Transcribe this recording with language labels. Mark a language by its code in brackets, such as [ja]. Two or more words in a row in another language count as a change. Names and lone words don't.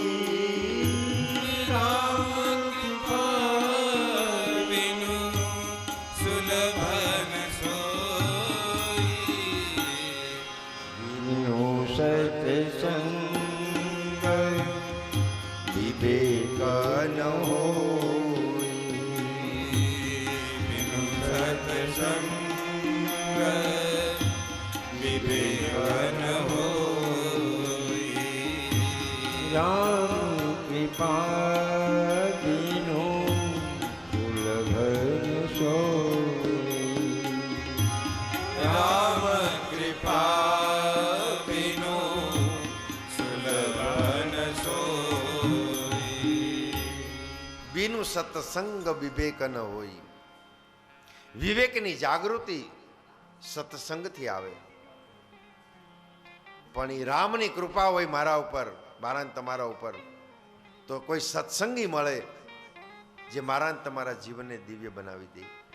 [awa] सत्संग विवेक न होई, बिनु सत्संग विवेक न होई. राम कृपा बिनु सुलभ न सोई, राम कृपा [gu] બીનું સત્સંગ વિવેક ન હોય. વિવેકની જાગૃતિ સત્સંગથી આવે. પણ એ રામની કૃપા હોય મારા ઉપર, મારા તમારા ઉપર, તો કોઈ સત્સંગી મળે જે મારા તમારા જીવનને દિવ્ય બનાવી દે.